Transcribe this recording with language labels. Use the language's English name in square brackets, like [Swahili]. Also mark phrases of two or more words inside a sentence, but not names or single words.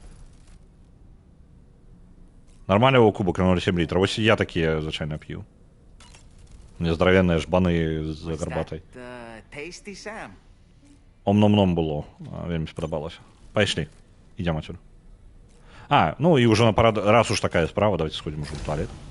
[Belarusian] Нармальна ў кубок на 0,7 літра. Вось я такія звычайна п'ю. Мне здаравенныя жбаны з гарбатай. Ом-ном-ном было. Вельмі спадабалася. Пайшлі. Ідзем адсюль. Ну і ўжо на парад... [Russian] Раз уж такая справа, давайте сходим уже в туалет.